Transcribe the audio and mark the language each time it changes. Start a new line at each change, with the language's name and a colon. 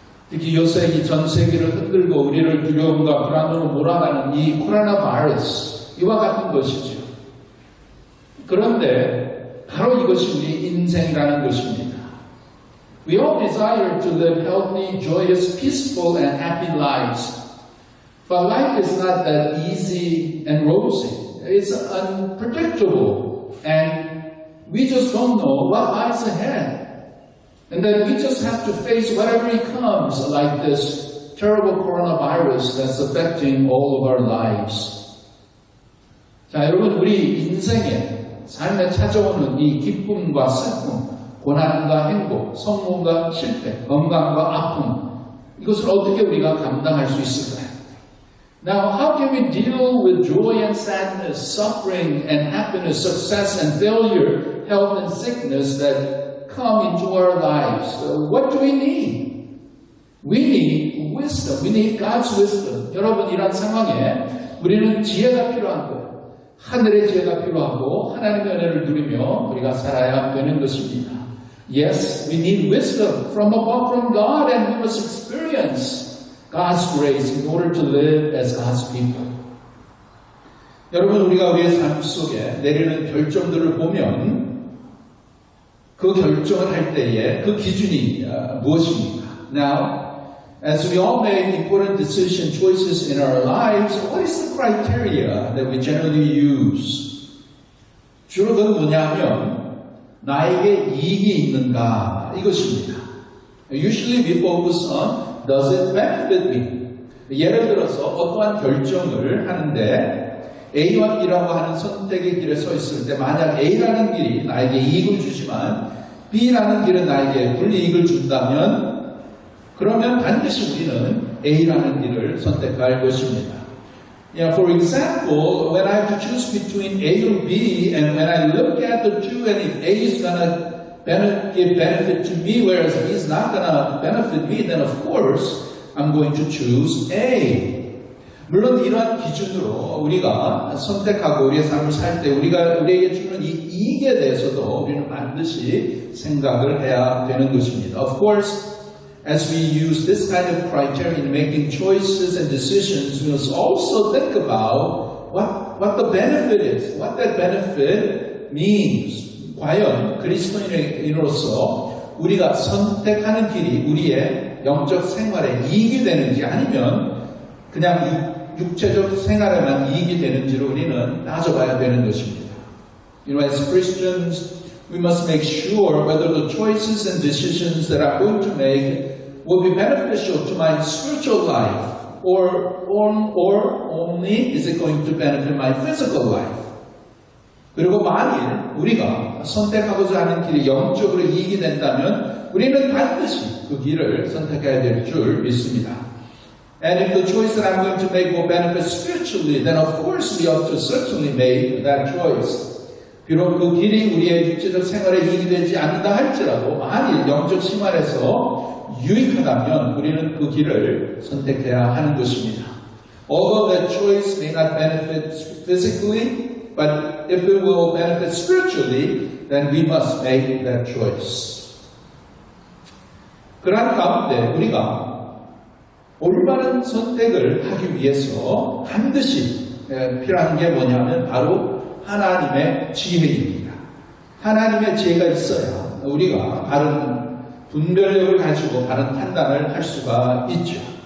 Korean: 특히 요새 전 세계를 흔들고 우리를 두려움과 불안으로 몰아가는 이 코로나 바이러스, 이와 같은 것이죠. 그런데 바로 이것이 우리 인생이라는 것입니다.
English: We all desire to live healthy, joyous, peaceful, and happy lives. But life is not that easy and rosy. It's unpredictable, and we just don't know what lies ahead. And then we just have to face whatever it comes, like this terrible coronavirus that's affecting all of our lives.
Korean: 자, 여러분, 우리 인생에, 삶에 찾아오는 이 기쁨과 슬픔, 고난과 행복, 성공과 실패, 건강과 아픔, 이것을 어떻게 우리가 감당할 수 있을까요?
English: Now, how can we deal with joy and sadness, suffering and happiness, success and failure, health and sickness that come into our lives? What do we need? We need wisdom. We need God's wisdom.
Korean: 여러분, 이런 상황에 우리는 지혜가 필요한 거예요. 하늘의 지혜가 필요하고 하나님의 은혜를 누리며 우리가 살아야 되는 것입니다.
English: Yes, we need wisdom from above, from God, and we must experience God's grace in order to live as God's people.
Korean: 여러분, 우리가 우리의 삶 속에 내리는 결정들을 보면 그 결정을 할 때에 그 기준이 무엇입니까?
English: Now, as we all make important decision choices in our lives, what is the criteria that we generally use?
Korean: 주로 그건 뭐냐면 나에게 이익이 있는가 이것입니다.
English: Usually we focus on does it benefit me?
Korean: 예를 들어서 어떠한 결정을 하는데 A와 B라고 하는 선택의 길에 서 있을 때 만약 A라는 길이 나에게 이익을 주지만 B라는 길은 나에게 불이익을 준다면 그러면 반드시 우리는 A라는 길을 선택할 것입니다.
English: Yeah, for example, when I have to choose between A or B and when I look at the two and if A is going to give benefit to me, whereas he's not going to benefit me, then of course I'm going to choose A.
Korean: 물론 이러한 기준으로 우리가 선택하고 우리의 삶을 살 때 우리에게 주는 이 이익에 대해서도 우리는 반드시 생각을 해야 되는 것입니다.
English: Of course, as we use this kind of criteria in making choices and decisions, we must also think about what the benefit is, what that benefit means.
Korean: 과연 그리스도인으로서 우리가 선택하는 길이 우리의 영적 생활에 이익이 되는지 아니면 그냥 육체적 생활에만 이익이 되는지를 우리는 따져봐야 되는 것입니다.
English: As Christians, we must make sure whether the choices and decisions that I'm going to make will be beneficial to my spiritual life or only is it going to benefit my physical life.
Korean: 그리고 만일 우리가 선택하고자 하는 길이 영적으로 이익이 된다면 우리는 반드시 그 길을 선택해야 될 줄 믿습니다.
English: And if the choice that I'm going to make will benefit spiritually, then of course we ought to certainly make that choice.
Korean: 비록 그 길이 우리의 육체적 생활에 이익이 되지 않는다 할지라도 만일 영적 생활에서 유익하다면 우리는 그 길을 선택해야 하는 것입니다.
English: Although that choice may not benefit physically, but if it will benefit spiritually, then we must make that choice.
Korean: 그러한 가운데 우리가 올바른 선택을 하기 위해서 반드시 필요한 게 뭐냐면 바로 하나님의 지혜입니다. 하나님의 지혜가 있어야 우리가 바른 분별력을 가지고 바른 판단을 할 수가 있죠.